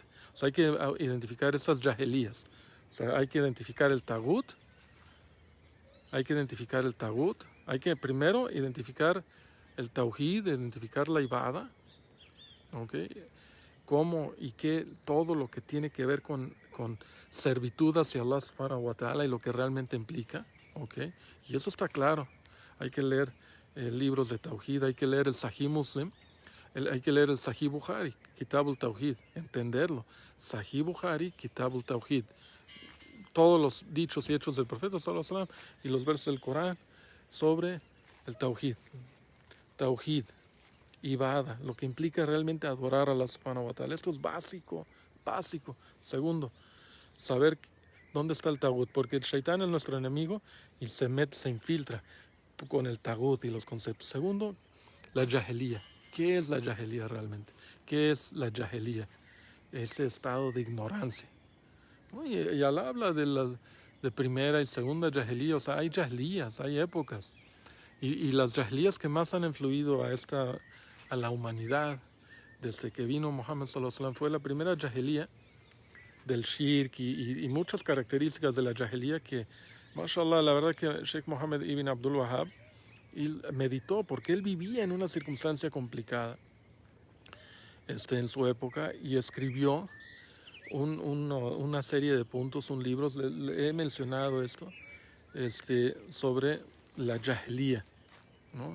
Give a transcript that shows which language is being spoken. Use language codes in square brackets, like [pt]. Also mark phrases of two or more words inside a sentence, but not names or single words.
[es] O sea, hay que identificar estas yahelías. O sea, hay que identificar el tagut. Hay que primero identificar el tauhid, identificar la ibada. ¿Okay? Cómo y qué, todo lo que tiene que ver con servitud hacia Allah [ar] سبحانه وتعالى [es] y lo que realmente implica, ¿okay? Y eso está claro. Hay que leer libros de Tawhid, hay que leer el Sahih Muslim, hay que leer el Sahih Bukhari, Kitabul Tawhid, entenderlo. Sahih Bukhari, Kitabul Tawhid. Todos los dichos y hechos del profeta [ar] صلى الله عليه وسلم [es] y los versos del Corán sobre el Tawhid. Tawhid. Ibada, lo que implica realmente adorar a Allah [ar] سبحانه وتعالى. [es] Esto es básico. Segundo, saber dónde está el tagut, porque el shaitán es nuestro enemigo y se infiltra con el tagut y los conceptos. Segundo, la yahelía. ¿Qué es la yahelía realmente? ¿Qué es la yahelía? Ese estado de ignorancia. Y Allah habla de primera y segunda yahelía. O sea, hay yahelías, hay épocas. Y las yahelías que más han influido a la humanidad desde que vino Muhammad [ar] صلى الله عليه وسلم [es] fue la primera yahelía del shirk y muchas características de la yahelía que, [ar] ما شاء الله, [es] la verdad que Sheikh Mohammed ibn Abdul Wahhab meditó porque él vivía en una circunstancia complicada en su época y escribió una serie de puntos, un libro, le he mencionado esto, sobre la yahelía, ¿no?